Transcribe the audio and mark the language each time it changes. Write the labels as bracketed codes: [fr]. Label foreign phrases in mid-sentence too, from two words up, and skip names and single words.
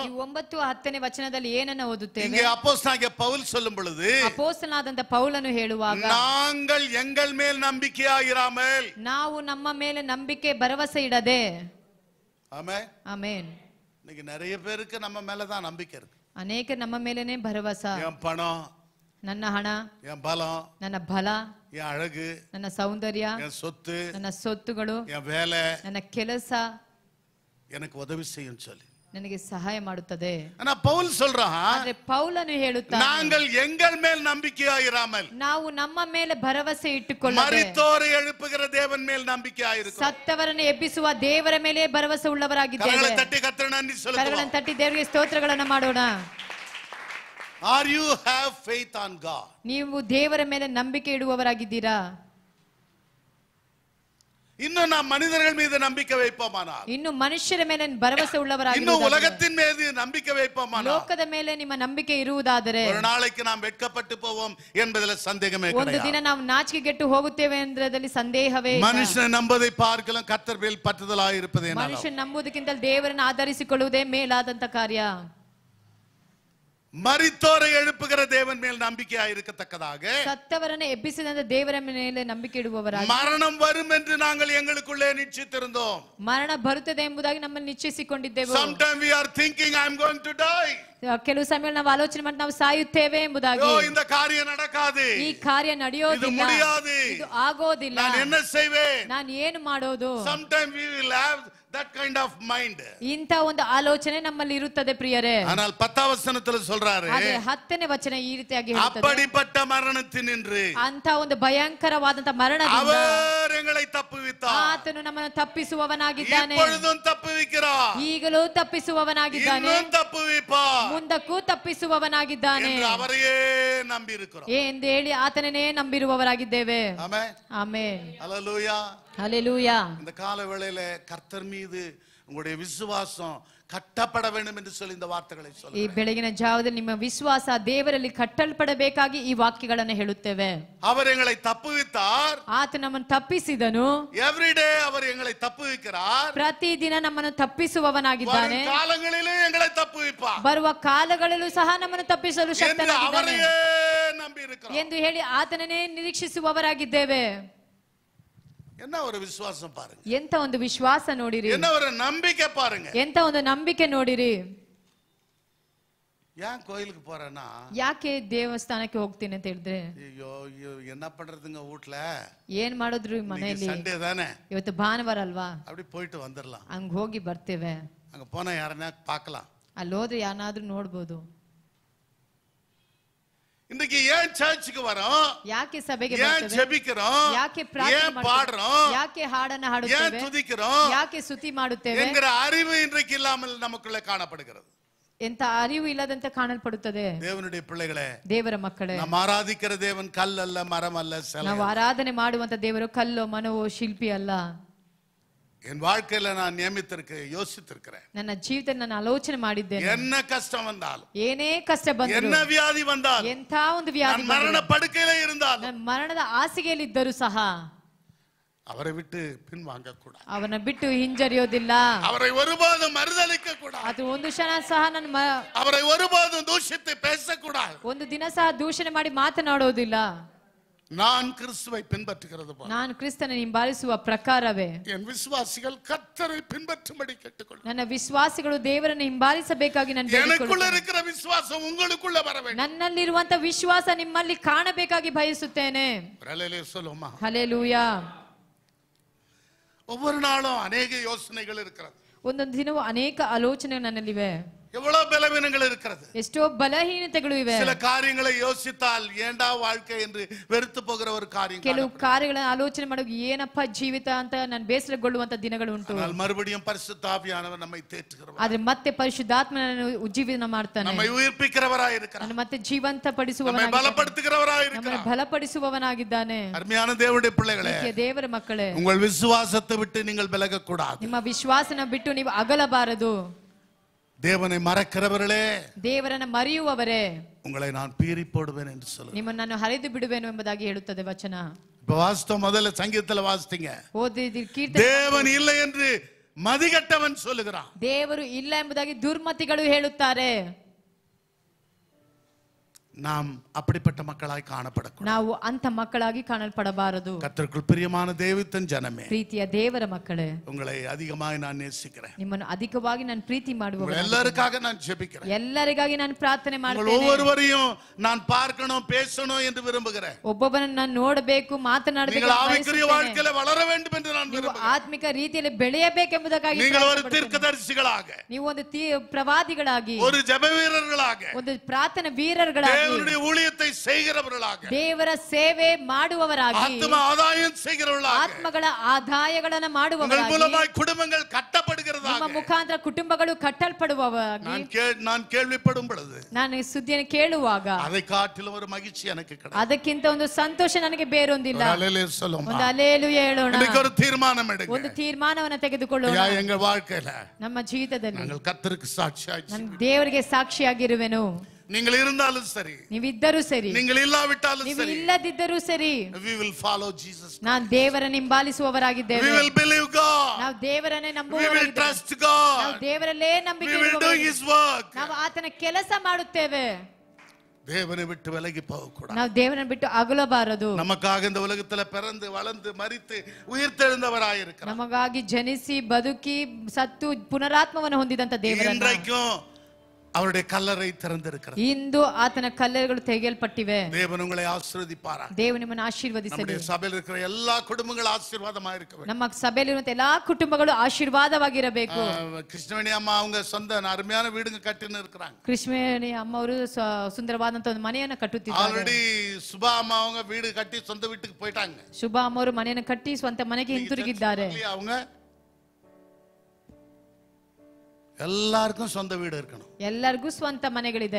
[kn] ಈ 9-10 ವಚನದಲ್ಲಿ ಏನನ್ನ ಓದುತ್ತೇವೆ? [ta] இங்கே அப்போஸ்தலனாகிய பவுல் சொல்லும் பொழுது [kn] ಅಪೊಸ್ತಲನಾದಂತ ಪೌಲನು ಹೇಳುವಾಗ [ta] நாங்கள் எங்கள் மேல் நம்பிக்கையாயிராமல், [kn] ನಾವು ನಮ್ಮ ಮೇಲೆ ನಂಬಿಕೆ ಭರವಸೆ ಇಡದೆ. [ta] ஆமென் [kn] ಆಮೆನ್. [ta] இன்னைக்கு நிறைய பேருக்கு நம்ம மேல தான் நம்பிக்கை இருக்கு. [kn] ಅನೇಕ ನಮ್ಮ ಮೇಲೇನೆ ಭರವಸೆ. [ta] என் பணம், [kn] ನನ್ನ ಹಣ, [ta] என் பலம், [kn] ನನ್ನ ಬಲ, [ta] என் அழகு, [kn] ನನ್ನ ಸೌಂದರ್ಯ, [ta] என் சொத்து, [kn] ನನ್ನ ಸೊತ್ತುಗಳು, [ta] என் வேலை [kn] ನನ್ನ ಕೆಲಸ [ta] எனக்கு உதவி செய்யும் சொல்லி [kn] ನನಗೆ ಸಹಾಯ ಮಾಡುತ್ತದೆ. [ta] ஆனா பவுல் சொல்றான், [kn] ಆದ್ರೆ ಪೌಲನು ಹೇಳುತ್ತಾನೆ, [ta] நாங்கள் எங்கள் மேல் நம்பிக்கையாயிராமல் [kn] ನಾವು ನಮ್ಮ ಮೇಲೆ ಭರವಸೆ ಇಟ್ಟುಕೊಳ್ಳದೆ [ta] மரித்தோரை எழுப்புகிற தேவன் மேல் நம்பிக்கையாயிருக்கிறோம். [kn] ಸತ್ತವರನ್ನು ಎಬ್ಬಿಸುವ ದೇವರ ಮೇಲೆ ಭರವಸೆ ಉಳ್ಳವರಾಗಿದ್ದೇವೆ. [ta] கரங்களை தட்டி கர்த்தரை நன்றி சொல்லுவோம். [kn] ಕರಗಳನ್ನು ತಟ್ಟಿ ದೇವರಿಗೆ ಸ್ತೋತ್ರಗಳನ್ನು ಮಾಡೋಣ. [en] Are you have faith on God? [kn] ನೀವು ದೇವರ ಮೇಲೆ ನಂಬಿಕೆ ಇಡುವವರಾಗಿದ್ದೀರಾ? [ta] இன்னும் நாம் மனிதர்கள் மீது நம்பிக்கை வைப்போமானால், [kn] ಇನ್ನು ಮನುಷ್ಯರ ಮೇಲೆ ಭರವಸೆ [ta] இன்னும் [kn] ಉಳ್ಳವರಾಗಿದ್ದೀರಾ? [ta] உலகத்தின் மீது நம்பிக்கை வைப்போமானால் [kn] ಲೋಕದ ಮೇಲೆ ನಿಮ್ಮ ನಂಬಿಕೆ ಇರುವುದಾದರೆ [ta] ஒரு நாளைக்கு நாம் வெட்கப்பட்டு போவோம் என்பதில் சந்தேகமே [kn] ಒಂದು ದಿನ [ta] கிடையாது. [kn] ನಾವು ನಾಚಿಕೆಗೆಟ್ಟು ಹೋಗುತ್ತೇವೆ ಎಂದ್ರದಲ್ಲಿ ಸಂದೇಹವೇ ಇಲ್ಲ. [ta] மனுஷனை நம்பதை பார்க்கலாம் கர்த்தர் மேல் பற்றுதலாய் இருப்பதே நல்லது. [kn] ಮನುಷ್ಯ ನಂಬುವುದಕ್ಕಿಂತ ದೇವರನ್ನು ಆಧರಿಸಿಕೊಳ್ಳುವುದೇ ಮೇಲಾದಂತ ಕಾರ್ಯ. [ta] மரித்தோரை எழுப்புகிற தேவன் மேல் நம்பிக்கையாய் இருக்கத்தக்கதாக [kn] ಸತ್ತವರನ್ನು ಎಬ್ಬಿಸಿದಂತ ದೇವರ ಮೇಲೆ ನಂಬಿಕೆ ಇಡುವವರಾಗಿ [ta] மரணம் வரும் என்று நாங்கள் எங்களுக்குள்ளே நிச்சயித்திருந்தோம். [kn] ಮರಣ ಬರುತ್ತದೆ ಎಂಬುದಾಗಿ ನಮ್ಮನ್ನು ನಿಶ್ಚಯಿಸಿಕೊಂಡಿದ್ದೆವು. [en] Sometimes we are thinking I am going to die. [kn] ಕೆಲವು ಸಮಯ ನಾವು ಆಲೋಚನೆ ಮಾಡಿ ನಾವು ಸಾಯುತ್ತೇವೆ ಎಂಬುದಾಗಿ. [ta] இந்த காரியம் நடக்காது, [kn] ಈ ಕಾರ್ಯ [ta] இது [kn] ನಡೆಯೋದಿಲ್ಲ, [ta] முடியாது, [kn] ಇದು ಆಗೋದಿಲ್ಲ, [ta] நான் என்ன செய்வேன்? [kn] ನಾನು ಏನು ಮಾಡೋದು? [en] Sometimes we will have that kind of mind. [kn] ಇಂಥ ಒಂದು ಆಲೋಚನೆ ನಮ್ಮಲ್ಲಿ ಇರುತ್ತದೆ ಪ್ರಿಯರೇ. [ta] ஆனால் 10th வசனத்துல சொல்றாரு, [kn] ಆದ್ರೆ 10ನೇ ವಚನ ಈ ರೀತಿಯಾಗಿ ಹೇಳುತ್ತದೆ, [ta] அப்படிப்பட்ட மரணத்தினின்று [kn] ಅಂತ ಒಂದು ಭಯಂಕರವಾದಂತ ಮರಣದಿಂದ [ta] அவர் எங்களை தப்புவித்தார், [kn] ಆತನು ನಮ್ಮನ್ನು ತಪ್ಪಿಸುವವನಾಗಿದ್ದಾನೆ, [ta] இப்பொழுதும் தப்புவிக்கிறார், [kn] ಈಗಲೂ ತಪ್ಪಿಸುವವನಾಗಿದ್ದಾನೆ, [ta] இன்னும் தப்புவிப்பார் [kn] ಮುಂದಕ್ಕೂ ತಪ್ಪಿಸುವವನಾಗಿದ್ದಾನೆ [ta] என்று அவரையே நம்பி இருக்கிறோம். [kn] ಎಂದು ಹೇಳಿ ಆತನನ್ನೇ ನಂಬಿರುವವರಾಗಿದ್ದೇವೆ. [ta] ஆமென் [kn] ಆಮೆನ್. [ta] ஹalleluya. [kn] ಹಲ್ಲೆಲೂಯಾ. [ta] இந்த கால வேளையில கர்த்தர் மீது உங்களுடைய விசுவாசம் கட்டப்பட வேண்டும் என்று சொல்லி இந்த வார்த்தைகளை [kn] ಈ [ta] சொல்லுங்க. [kn] ಬೆಳಗಿನ ಜಾವದಲ್ಲಿ ನಿಮ್ಮ ವಿಶ್ವಾಸ ದೇವರಲ್ಲಿ ಕಟ್ಟಲ್ಪಡಬೇಕಾಗಿ ಈ ವಾಕ್ಯಗಳನ್ನು ಹೇಳುತ್ತೇವೆ. [ta] அவர் எங்களை தப்புவித்தார். [kn] ಆತ ನಮ್ಮನ್ನು ತಪ್ಪಿಸಿದನು. [en] every day [ta] அவர் எங்களை தப்புவிக்கிறார். [kn] ಪ್ರತಿದಿನ ನಮ್ಮನ್ನು ತಪ್ಪಿಸುವವನಾಗಿದ್ದಾನೆ. [ta] வரும் காலங்களிலே எங்களை தப்புவிப்பார் [kn] ಬರುವ ಕಾಲಗಳಲ್ಲೂ ಸಹ ನಮ್ಮನ್ನು ತಪ್ಪಿಸಲು [ta] என்று [kn] ಶಕ್ತನಾಗಿದ್ದಾನೆ [ta] அவரையே நம்பி இருக்கிறோம். [kn] ಎಂದು ಹೇಳಿ ಆತನನ್ನೇ ನಿರೀಕ್ಷಿಸುವವರಾಗಿದ್ದೇವೆ. [ta] என்ன ஒரு விசுவாசம் பாருங்க, [kn] ಎಂತ ಒಂದು ವಿಶ್ವಾಸ ನೋಡಿರಿ, [ta] என்ன ஒரு நம்பிக்கை பாருங்க. [kn] ಎಂತ ಒಂದು ನಂಬಿಕೆ ನೋಡಿರಿ. [ta] ஏன் கோயிலுக்கு போறேன்னா, [kn] ಯಾಕೆ ದೇವಸ್ಥಾನಕ್ಕೆ ಹೋಗ್ತೀನಿ ಅಂತ ಹೇಳಿದ್ರೆ, [ta] ஐயோ ஐயோ என்ன பண்றதுங்க வீட்ல, [kn] ಏನ್ ಮಾಡಿದ್ರು ಮನೆಯಲ್ಲಿ, [ta] சண்டே தானே, [kn] ಇವತ್ತು ಭಾನುವಾರ ಅಲ್ವಾ, [ta] அப்படி போயிட்டு வந்துடலாம். [kn] ಹಂಗ ಹೋಗಿ ಬರ್ತೇವೆ. [ta] அங்க போனா யாரன்னா பார்க்கலாம். [kn] ಅಲ್ಲಿ ಹೋದ್ರೆ ಯಾರನ್ನಾದ್ರೂ ನೋಡ್ಬೋದು. [ta] இன்னைக்கு ஏன் சர்ச்சுக்கு வரோம், [kn] ಯಾಕೆ ಸಭೆಗೆ [ta] ஏன் [kn] ಬರ್ತೇವೆ, [ta] ஜெபிக்கிறோம், [kn] ಯಾಕೆ ಪ್ರಾರ್ಥನೆ [ta] ஏன் [kn] ಮಾಡ್ತೇವೆ, [ta] பாடுறோம், [kn] ಯಾಕೆ ಹಾಡನ್ನ [ta] ஏன் [kn] ಹಾಡುತ್ತೇವೆ, [ta] துதிக்கிறோம் [kn] ಯಾಕೆ ಸ್ತುತಿ ಮಾಡುತ್ತೇವೆ [ta] என்கிற அறிவு இன்றைக்கு இல்லாமல் நமக்குள்ள காணப்படுகிறது. [kn] ಎಂತ ಅರಿವು ಇಲ್ಲದಂತೆ ಕಾಣಲ್ಪಡುತ್ತದೆ. [ta] தேவனுடைய பிள்ளைகளே, [kn] ದೇವರ ಮಕ್ಕಳೇ, [ta] நாம் ஆராதிக்கிற தேவன் கல் அல்ல, மரம் அல்ல, சிலை [kn] ನಾವು ಆರಾಧನೆ ಮಾಡುವಂತ ದೇವರು ಕಲ್ಲೋ ಮನವೋ ಶಿಲ್ಪಿ ಅಲ್ಲ. [ta] என் வாழ்க்கையில நான் நியமித்திருக்க யோசித்திருக்கிறேன். [kn] ನನ್ನ ಜೀವಿತದಲ್ಲಿ ನಾನು ಆಲೋಚನೆ ಮಾಡಿದ್ದೇನೆ. [ta] என்ன கஷ்டம் வந்தாலும், [kn] ಏನೇ ಕಷ್ಟ ಬಂದರೂ, [ta] என்ன வியாதி வந்தாலும், [kn] ಎಂಥ ಒಂದು ವ್ಯಾಧಿ [ta] நான் மரண படுக்கையில இருந்தாலும் [kn] ನನ್ನ ಮರಣದ ಹಾಸಿಗೆಯಲ್ಲಿದ್ದರೂ ಸಹ [ta] அவரை விட்டு பின்வாங்க கூடாது. [kn] ಅವನ ಬಿಟ್ಟು ಹಿಂಜರಿಯೋದಿಲ್ಲ. [ta] அவரை ஒருபோதும் மறுதலிக்க கூடாது. [kn] ಅದು ಒಂದು ಕ್ಷಣ ಸಹ ನನ್ನ [ta] அவரை ஒருபோதும் தூஷித்து பேசக்கூடாது. [kn] ಒಂದು ದಿನ ಸಹ ದೂಷಣೆ ಮಾಡಿ ಮಾತನಾಡೋದಿಲ್ಲ. [ta] நான் கிறிஸ்துவை பின்பற்றுகிறது போல [kn] ನಾನು ಕ್ರಿಸ್ತನ ಹಿಂಬಾಲಿಸುವ ಪ್ರಕಾರವೇ [ta] என் விசுவாசிகள் கர்த்தரை பின்பற்றும்படி கேட்டுக்கொள்ளும். [kn] ನನ್ನ ವಿಶ್ವಾಸಿಗಳು ದೇವರನ್ನು ಹಿಂಬಾಲಿಸಬೇಕಾಗಿ ನಾನು [ta] எனக்குள்ள [kn] ಬೇಡಿಕೊಳ್ಳುತ್ತೇನೆ. [ta] இருக்கிற விசுவாசம் உங்களுக்குள்ள வர வேண்டும். [kn] ನನ್ನಲ್ಲಿರುವಂತ ವಿಶ್ವಾಸ ನಿಮ್ಮಲ್ಲಿ ಕಾಣಬೇಕಾಗಿ ಬಯಸುತ್ತೇನೆ. [ta] ஹல்லேலூயா சொல்லுமா. [kn] ಹಲ್ಲೆಲೂಯಾ. [ta] ஒவ்வொரு நாளும் அநேக யோசனைகள் இருக்கிறது. [kn] ಒಂದೊಂದು ದಿನವೂ ಅನೇಕ ಆಲೋಚನೆಗಳು ನನ್ನಲ್ಲಿವೆ. [ta] எவ்வளவு பலவீனங்கள் இருக்கிறது. [kn] ಎಷ್ಟೋ ಬಲಹೀನತೆಗಳು ಇವೆ. [ta] சில காரியங்களை யோசித்தால் ஏண்டா வாழ்க்கை என்று வெறுத்து போகிற ஒரு காரியம் [kn] ಕೆಲವು ಕಾರ್ಯಗಳನ್ನು ಆಲೋಚನೆ ಮಾಡುವಾಗ ಏನಪ್ಪ ಜೀವಿತ ಅಂತ ನಾನು ಬೇಸರಗೊಳ್ಳುವಂತ ದಿನಗಳು ಉಂಟು. [ta] ஆனால் மறுபடியும் பரிசுத்த ஆவியானவர் நம்மை தேற்றுகிறவர், [kn] ಆದ್ರೆ ಮತ್ತೆ ಪರಿಶುದ್ಧಾತ್ಮನನ್ನು ಉಜ್ಜೀವನ ಮಾಡ್ತಾನೆ. [ta] நம்மை உயிர்ப்பிக்கிறவராய் இருக்கிறார், [kn] ನಾನು ಮತ್ತೆ ಜೀವಂತ [ta] நம்மை [kn] ಪಡಿಸುವವನಾಗಿದ್ದಾನೆ, [ta] பலப்படுத்துகிறவராய் [kn] ನಮ್ಮನ್ನು [ta] இருக்கிறார். [kn] ಬಲಪಡಿಸುವವನಾಗಿದ್ದಾನೆ. [ta] அருமையான தேவனுடைய பிள்ளைகளே, [kn] ಪ್ರೀತಿಯ ದೇವರ ಮಕ್ಕಳೇ, [ta] உங்கள் விசுவாசத்தை விட்டு நீங்கள் விலக கூடாது. [kn] ನಿಮ್ಮ ವಿಶ್ವಾಸನ ಬಿಟ್ಟು ನೀವು ಅಗಲಬಾರದು. [ta] தேவனை மறக்கிறவர்களே, [kn] ದೇವರನ್ನ ಮರೆಯುವವರೇ, [ta] உங்களை நான் பீறி போடுவேன் என்று சொல்லுங்க. [kn] ನಿಮ್ಮನ್ನು ನಾನು ಹರಿದು ಬಿಡುವೆನು ಎಂಬುದಾಗಿ ಹೇಳುತ್ತದೆ ವಚನ. [ta] இப்ப வாசித்தோம், முதல்ல சங்கீதத்துல வாசித்தீங்க, [kn] ಓದಿದ ಕೀರ್ತನೆ, [ta] தேவன் இல்லை என்று மதிகட்டவன் சொல்லுகிறான். [kn] ದೇವರು ಇಲ್ಲ ಎಂಬುದಾಗಿ ದುರ್ಮತಿಗಳು ಹೇಳುತ್ತಾರೆ. [ta] நாம் அப்படிப்பட்ட மக்களாய் காணப்படக்கூடாது. [kn] ನಾವು ಅಂತ ಮಕ್ಕಳಾಗಿ ಕಾಣಲ್ಪಡಬಾರದು. [ta] கர்த்தருக்குள் பிரியமான தேவத்தின் ஜனமே, [kn] ಪ್ರೀತಿಯ ದೇವರ ಮಕ್ಕಳೇ, [ta] உங்களை அதிகமாய் நான் நேசிக்கிறேன். [kn] ನಿಮ್ಮನ್ನು ಅಧಿಕವಾಗಿ ನಾನು ಪ್ರೀತಿ ಮಾಡುವ, [ta] உங்கள் எல்லாருக்காக நான் ஜெபிக்கிறேன். [kn] ಎಲ್ಲರಿಗಾಗಿ ನಾನು ಪ್ರಾರ್ಥನೆ [ta] உங்கள் [kn] ಮಾಡುತ್ತೇನೆ. [ta] ஒவ்வொருவரையும் நான் பார்க்கணும், பேசணும் என்று விரும்புகிறேன். [kn] ಒಬ್ಬೊಬ್ಬರನ್ನು ನಾನು ನೋಡಬೇಕು, ಮಾತನಾಡಬೇಕು, [ta] நீங்கள் ஆவிக்குரிய வாழ்க்கையில வளர வேண்டும் என்று நான் [kn] ನೀವು [ta] விரும்புகிறேன். [kn] ಆತ್ಮಿಕ ರೀತಿಯಲ್ಲಿ ಬೆಳೆಯಬೇಕೆಂಬುದಾಗಿ [ta] நீங்கள் ஒரு [kn] ಪ್ರಾರ್ಥನೆ [ta] தீர்க்கதரிசிகளாக, [kn] ನೀವು ಒಂದು ಪ್ರವಾದಿಗಳಾಗಿ, [ta] ஒரு ஜெப வீரர்களாக, [kn] ಒಂದು ಪ್ರಾರ್ಥನೆ ವೀರர்களಾಗಿ, [ta] தேவனுடைய ஊழியத்தை செய்கிறவர்களாக, [kn] ದೇವರ ಸೇವೆ ಮಾಡುವವರಾಗಿ, [ta] ஆத்ம ஆதாயம் செய்கிறவர்களாக, [kn] ಆತ್ಮಗಳ ಆದಾಯಗಳನ್ನ [ta] உங்கள் [kn] ಮಾಡುವವರಾಗಿ, [ta] மூலமாய் குடும்பங்கள் [kn] ನಿಮ್ಮ [ta] கட்டப்படுகிறதாக [kn] ಮುಖಾಂತರ ಕುಟುಂಬಗಳು ಕಟ್ಟಲ್ಪಡುವವಾಗಿ [ta] நான் கேள்விப்படும் பொழுது [kn] ನಾನು ಸುದ್ದಿಯನ್ನು ಕೇಳುವಾಗ [ta] அதை காட்டிலும் ஒரு மகிழ்ச்சி எனக்கு கிடைக்கும். [kn] ಅದಕ್ಕಿಂತ ಒಂದು ಸಂತೋಷ ನನಗೆ ಬೇರೊಂದಿಲ್ಲ. [ta] ஒரு அல்லேலூயா சொல்லுமா. [kn] ಒಂದು ಅಲ್ಲೇಲೂಯಾ ಹೇಳೋಣ. [ta] இன்னைக்கு ஒரு தீர்மானம் எடுங்க. [kn] ಒಂದು ತೀರ್ಮಾನವನ್ನು ತೆಗೆದುಕೊಳ್ಳೋಣ. [ta] ஐயா, எங்க வாழ்க்கையில [kn] ನಮ್ಮ ಜೀವಿತದಲ್ಲಿ [ta] நாங்கள் கர்த்தருக்கு சாட்சியாய் [kn] ನಾನು ದೇವರಿಗೆ ಸಾಕ್ಷಿಯಾಗಿರುವೆನು. [ta] நீங்கள் இருந்தாலும் சரி, [kn] ನೀವಿದ್ದರೂ ಸರಿ, [ta] நீங்கள் இல்லாவிட்டாலும் [kn] ನೀವು [ta] சரி, [kn] ಇಲ್ಲದಿದ್ದರೂ ಸರಿ, [en] we will follow Jesus. [kn] ನಾವು ದೇವರನ್ನು ಹಿಂಬಾಲಿಸುವವರಾಗಿದ್ದೇವೆ. [en] We will believe God. [kn] ನಾವು ದೇವರನ್ನೇ [en] We will [kn] ನಂಬುವವರಾಗಿದ್ದೇವೆ. [en] trust God. [kn] ನಾವು ದೇವರಲ್ಲೇ [en] We [kn] ನಂಬಿಕೆ [en] will do [kn] ಇಡುವವರಾಗಿದ್ದೇವೆ. [en] His work. [kn] ನಾವು ಆತನ ಕೆಲಸ ಮಾಡುತ್ತೇವೆ. [ta] தேவனை விட்டு விலகி போக கூடாது. [kn] ನಾವು ದೇವರನ್ನು ಬಿಟ್ಟು ಅಗಲಬಾರದು. [ta] நமக்காக இந்த உலகத்துல பிறந்து வளர்ந்து மரித்து உயிர்த்தெழுந்தவராய் இருக்கிறார். [kn] ನಮಗಾಗಿ ಜನಿಸಿ ಬದುಕಿ ಸತ್ತು ಪುನರಾತ್ಮವನ್ನು ಹೊಂದಿದಂತ ದೇವರನ್ನು [ta] இன்றைக்கும் அவருடைய கல்லறை திறந்திருக்கிறது. [kn] ಇಂದು ಆತನ ಕಲ್ಲರೆಗಳು ತೆಗೆಯಲ್ಪಟ್ಟಿವೆ. [ta] தேவன் உங்களை ஆசீர்வதிப்பாராக. [kn] ದೇವರು ನಿಮ್ಮನ್ನು ಆಶೀರ್ವದಿಸಲಿ. [ta] நம்முடைய சபையில் இருக்கிற எல்லா குடும்பங்களும் ஆசீர்வாதமா இருக்க வேண்டும். [kn] ನಮ್ಮ ಸಭೆಯಲ್ಲಿರುವಂತ ಎಲ್ಲಾ ಕುಟುಂಬಗಳು ಆಶೀರ್ವಾದವಾಗಿರಬೇಕು. [ta] கிருஷ்ணவேணி அம்மா அவங்க சொந்த அருமையான வீடுங்க கட்டின்னு இருக்கிறாங்க. [kn] ಕೃಷ್ಣವೇಣಿ ಅಮ್ಮ ಅವರು ಸುಂದರವಾದಂತ ಒಂದು ಮನೆಯನ್ನ ಕಟ್ಟುತ್ತಿದ್ದಾರೆ. [ta] ஆல்ரெடி சுபா அம்மா அவங்க வீடு கட்டி சொந்த வீட்டுக்கு போயிட்டாங்க. [kn] ಶುಭ ಅಮ್ಮ ಅವರು ಮನೆಯನ್ನು ಕಟ್ಟಿ ಸ್ವಂತ ಮನೆಗೆ ಹಿಂತಿರುಗಿದ್ದಾರೆ. [ta] அவங்க எல்லாருக்கும் சொந்த வீடு இருக்கணும். [kn] ಎಲ್ಲರಿಗೂ ಸ್ವಂತ ಮನೆಗಳಿದೆ.